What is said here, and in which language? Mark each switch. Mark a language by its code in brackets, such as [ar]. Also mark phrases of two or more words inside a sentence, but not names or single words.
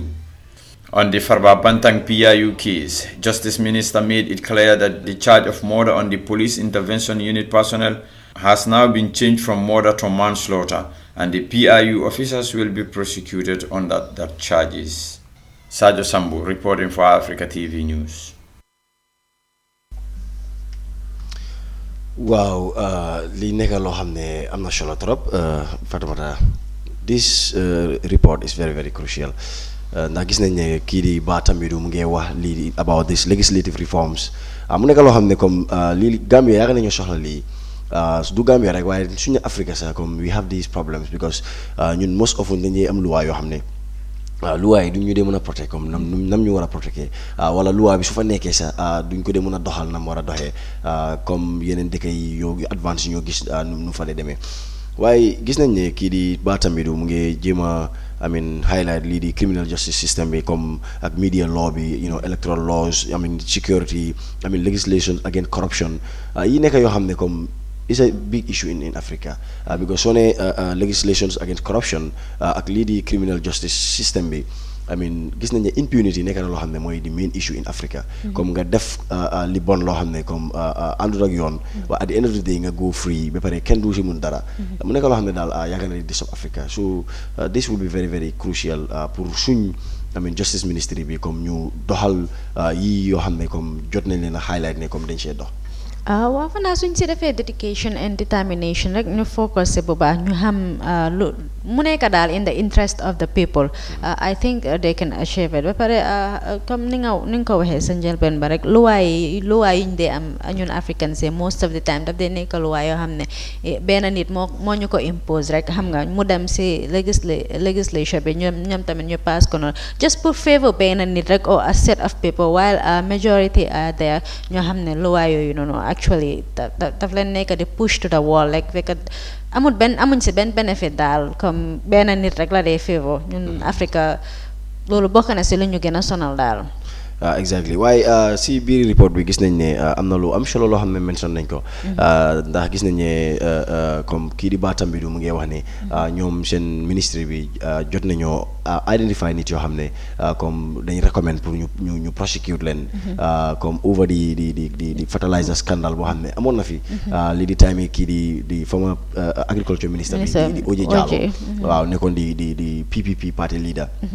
[en] On the Farba Bantang PIU case, Justice Minister made it clear that the charge of murder on the Police Intervention Unit personnel has now been changed from murder to manslaughter, and the PIU officers will be prosecuted on that charges. Sajo Sambu reporting for Africa TV News. [wo] Wow, li nekk loo xam ne am na solo trop Fatoumata. [en] This report is very very crucial. [wo] Ndax gis nañ ne kii di Ba Tambidou mu ngi wax lii [en] about this legislative reforms [wo] mu nekk loo xam ne comme lii Gambia yaakaar nañu soxla lii du Gambia rek waaye suñu Africa sax comme [en] we have these problems because [wo] ñun [en] most often [wo] dañuy am luwaa yoo xam ne luwaa yi duñ ñu dee mën a protect comme nam ñu war a protecté wala luwaa bi su fa nekkee sax duñ ko dee mën a doxal nam war a doxee comme yeneen dëkk yi yoo advance yi ñoo gis nu fa dee demee waaye gis nañ ne kii di Ba Tambidou mu ngi jéem a highlight lii di [en] criminal justice system [wo] bi comme ak [en] media law [wo] bi [en] electoral laws security legislation against corruption [wo] yi nekk yoo xam ne comme [en] is a big issue in [wo] Africa because soo ne [en] legislations against corruption [wo] ak lii di [en] criminal justice system [wo] bi gis nañ ne impunity nekk na loo xam ne mooy [en] the main issue in Africa [wo] comme nga def li bon loo xam ne comme àndul ak yoon waaye [en] at the end of the day [wo] nga [en] go free [wo] ba pare kenn du si mun dara mu nekk loo xam ne daal yaakaar na di South Africa [en] so this will be very very crucial [wo] pour suñ [en] justice ministry [wo] bi comme ñu doxal yi yoo xam ne comme jot nañ leen a highlight ne comme dañ see dox waaw fanaa suñ si defee [en] dedication and determination [wo] rek ñu focus bu baax ñu xam lu mu nekk daal [en] in the interest of the people I think they can achieve it [wo] ba pare comme ni nga ko waxee sa njëlbeen ba rek luwaay yi ñu dee am ñun Africans [en] most of the time [wo] daf dee nekk luwaay yoo xam ne benn nit moo ñu ko impose rek xam nga mu dem si legislation bi ñoom tamit ñu pass ko noonu just pour favor benn nit rek [en] or a set of people while majority are there [wo] ñoo xam ne luwaay yooyu noonu actually daf leen nekk di [en] push to the wall like [wo] fekk amuñ si benn benefit daal comme benn nit rek la dee favor ñun Africa loolu bokk na si lu ñu gën a sonal daal exactly waaye si biir report bi gis nañ ne am na lu am solo loo xam ne mention nañ ko ndax gis nañ ne comme kii di Ba Tambidou mu ngi wax ne ñoom seen ministry bi jot nañoo identify nit yoo xam ne comme dañ recommend pour ñu prosecute leen comme over di [en] fertilizer scandal [wo] boo xam ne amoon na fi li di time kii di [en] former agriculture minister [wo] bi di OJ Jallow waaw nekkoon di PPP [en] party leader